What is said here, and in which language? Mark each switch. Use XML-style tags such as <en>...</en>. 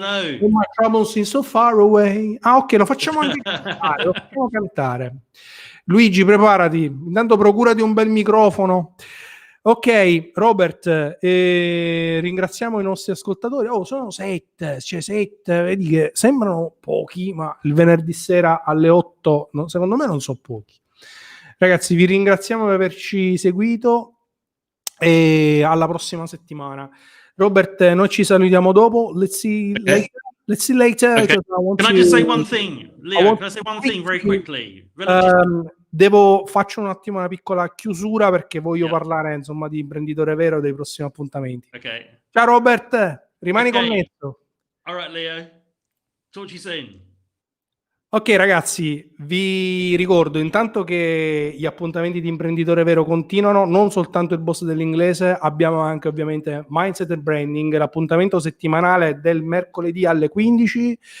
<en>My troubles seem so far away.</en> <it>Ah, ok, lo facciamo anche cantare, lo facciamo cantare. Luigi, preparati, intanto procurati un bel microfono. Ok, Robert, ringraziamo i nostri ascoltatori. Sono 7, vedi che sembrano pochi, ma il venerdì sera alle 8, secondo me non sono pochi. Ragazzi, vi ringraziamo per averci seguito e alla prossima settimana. Robert, noi ci salutiamo dopo.</it> <en>Let's see later. Okay. Can I just say one thing, Leo? Can I say one thing very quickly?</en> <it>Faccio un attimo una piccola chiusura perché voglio parlare insomma di Imprenditore Vero dei prossimi appuntamenti.</it> <en>Okay.</en> <it>Ciao Robert, rimani connesso.</it> <en>All right, Leo. Talk to you soon.</en> <it>Ok ragazzi, vi ricordo intanto che gli appuntamenti di Imprenditore Vero continuano, non soltanto il boss dell'inglese, abbiamo anche ovviamente Mindset and Branding, l'appuntamento settimanale del mercoledì alle 15.</it>